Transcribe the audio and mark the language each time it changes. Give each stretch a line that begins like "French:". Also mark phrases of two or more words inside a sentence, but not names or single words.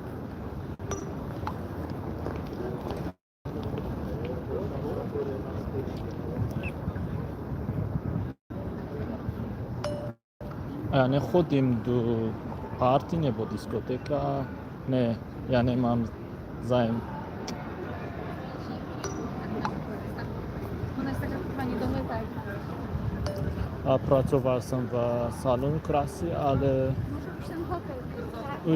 Czech: Já nechodím do party nebo diskotéka, ne, já nemám zájem.
Polish: Ona jest taka pani domyta.
Czech: A pracoval jsem v salonu krásy, ale
Polish: Może być ten hotel.